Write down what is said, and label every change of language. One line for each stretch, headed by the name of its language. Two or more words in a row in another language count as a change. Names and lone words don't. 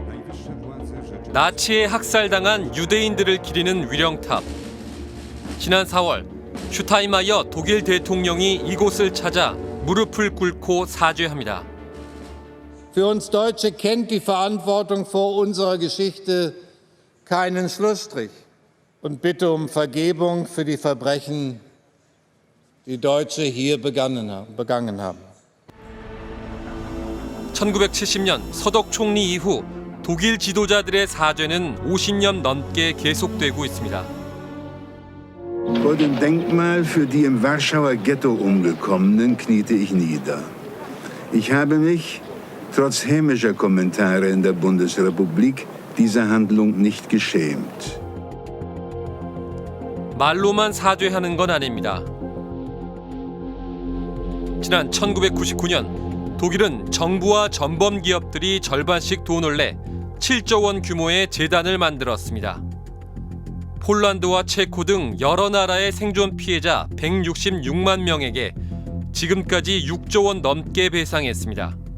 Korean: 나치에 학살당한 유대인들을 기리는 위령탑. 지난 4월 슈타인마이어 독일 대통령이 이곳을 찾아 무릎을 꿇고 사죄합니다.
German: Für uns Deutsche kennt die Verantwortung vor unserer Geschichte keinen Schlussstrich. Und bitte um Vergebung für die Verbrechen, die Deutsche hier begangen haben.
Korean: 1970년 서독 총리 이후 독일 지도자들의 사죄는 50년 넘게 계속되고 있습니다.
German: Vor dem Denkmal für die im Warschauer Ghetto Umgekommenen kniete ich nieder. Ich habe mich, trotz hämischer Kommentare in der Bundesrepublik, dieser Handlung nicht geschämt.
Korean: 말로만 사죄하는 건 아닙니다. 지난 1999년 독일은 정부와 전범 기업들이 절반씩 돈을 내 7조 원 규모의 재단을 만들었습니다. 폴란드와 체코 등 여러 나라의 생존 피해자 166만 명에게 지금까지 6조 원 넘게 배상했습니다.